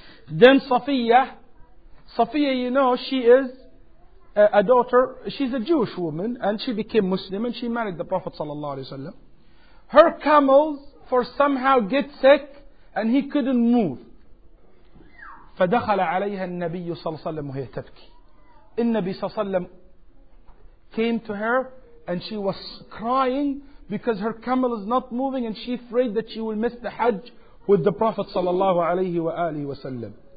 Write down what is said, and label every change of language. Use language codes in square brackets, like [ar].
[en] Then Safiya, you know, she is a daughter, she's a Jewish woman, and she became Muslim, and she married the Prophet sallallahu alaihi wasallam. Her camels for somehow get sick and he couldn't move. [ar] فدخل عليها النبي صلى الله عليه وسلم وهي تبكي. النبي صلى الله عليه وسلم [en] came to her and she was crying because her camel is not moving and she afraid that she will miss the Hajj with the Prophet sallallahu alaihi wasallam.